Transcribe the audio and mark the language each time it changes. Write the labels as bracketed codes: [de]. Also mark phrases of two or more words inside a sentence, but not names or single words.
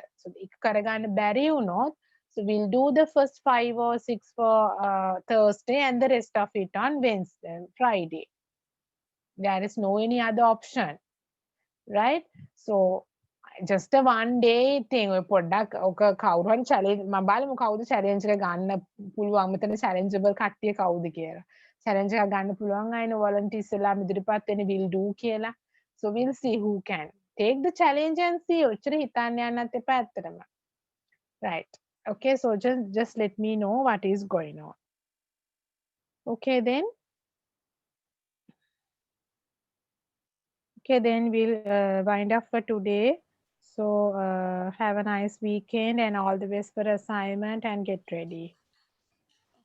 [en] So if karagana bari not, so we'll do the first 5 or 6 for Thursday and the rest of it on Wednesday, Friday. There is no any other option, right? So just a 1 day thing. [si] ඔය පොඩ්ඩක් ඔක කවුරු හරි challenge මම බලමු කවුද challenge එක ගන්න පුළුවන් මෙතන challengeable කට්ටිය කවුද කියලා. challenge එකක් ගන්න පුළුවන් අයන volunteers වෙලා ඉදිරිපත් වෙන [en] will do [si] කියලා. [en] So we'll see who can take the challenge and see. ඔච්චර හිතන්න යන්නත් එපා ඇත්තටම. Right. Okay, so just let me know what is going on. Okay then. Okay, then we'll wind up for today. So have a nice weekend and all the best for assignment and get ready.